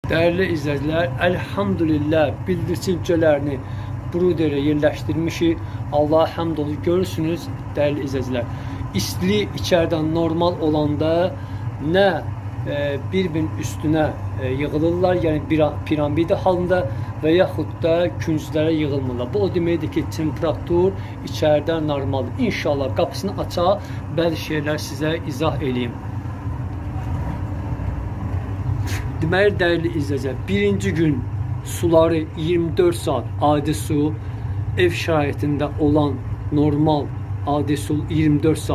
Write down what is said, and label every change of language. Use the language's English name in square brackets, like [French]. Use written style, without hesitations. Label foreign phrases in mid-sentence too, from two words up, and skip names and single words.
[Turkish] Değerli izleyiciler, elhamdülillah [Azerbaijani] bildirçin cücələrini [Turkish] Bruder'e yerleştirmişik. Allah'a hamd olsun. Görürsünüz değerli izleyiciler. [Azerbaijani] İstili içeriden normal olanda ne bir-birinin üstüne yığılırlar, yani bir piramid halında və yaxud da künclərə yığılmırlar. Bu o deməkdir ki, temperatur içeriden normaldır. İnşallah qapısını açaq, bəzi şeyler size izah edeyim. Deməli, [Turkish] değerli izleyiciler, [Azerbaijani] birinci gün suları 24 saat adi su, ev şəraitində olan normal adi su 24 saat.